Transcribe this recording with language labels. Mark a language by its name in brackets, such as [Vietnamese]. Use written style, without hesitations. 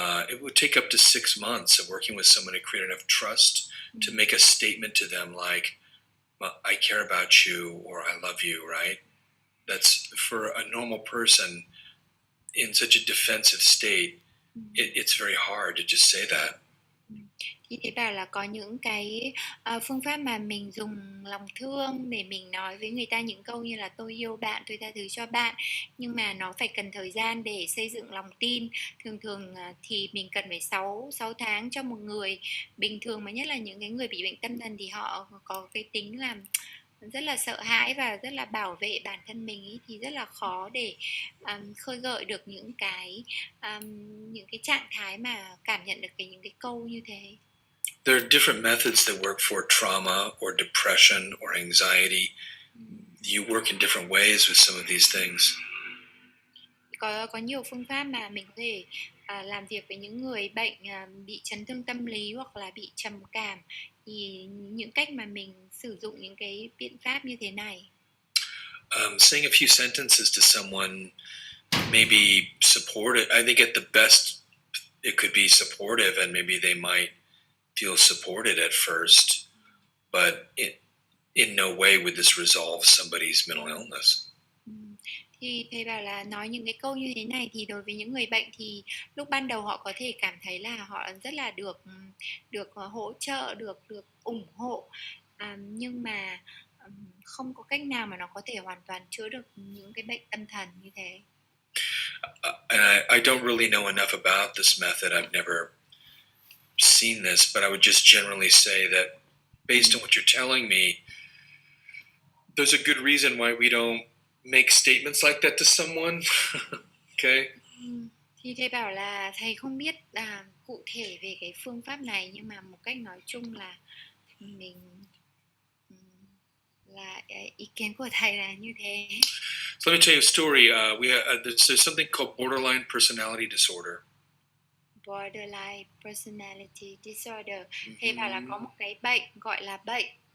[English] It would take up to 6 months of working with someone to create enough trust to make a statement to them like, I care about you or I love you, right? That's for a normal person in such a defensive state, it's very hard to just say that. [Vietnamese] Như thế bảo là có những cái phương pháp mà mình dùng lòng thương để mình nói với người ta những câu như là tôi yêu bạn, tôi tha thứ cho bạn, nhưng mà nó phải cần thời gian để xây dựng lòng tin. Thường thường thì mình cần phải 6 tháng cho một người bình thường, mà nhất là những cái người bị bệnh tâm thần thì họ có cái tính là rất là sợ hãi và rất là bảo vệ bản thân mình ý, thì rất là khó để khơi gợi được những cái trạng thái mà cảm nhận được những cái câu như thế. [English] There are different methods that work for trauma or depression or anxiety. You work in different ways with some of these things. [Vietnamese] Có nhiều phương pháp mà mình có thể làm việc với những người bệnh bị chấn thương tâm lý hoặc là bị trầm cảm, thì những cách mà mình sử dụng những cái biện pháp như thế này. [English] Saying a few sentences to someone, maybe supportive. I think at the best, it could be supportive, and maybe they might feel supported at first, but in no way would this resolve somebody's mental illness. [Vietnamese] Thì thầy bảo là nói những cái câu như thế này thì đối với những người bệnh thì lúc ban đầu họ có thể cảm thấy là họ rất là được hỗ trợ, được ủng hộ, nhưng mà không có cách nào mà nó có thể hoàn toàn chữa được những cái bệnh tâm thần như thế. [English] And I don't really know enough about this method. I've never seen this, but I would just generally say that based on what you're telling me, there's a good reason why we don't make statements like that to someone. Okay? [Vietnamese] Thì thầy bảo là thầy không biết cụ thể về cái phương pháp này, nhưng mà một cách nói chung là mình là ý kiến của thầy là như thế. [English] So let me tell you a story. There's something called borderline personality disorder. Borderline personality disorder. [Vietnamese] Thầy bảo là có một cái bệnh gọi là bệnh.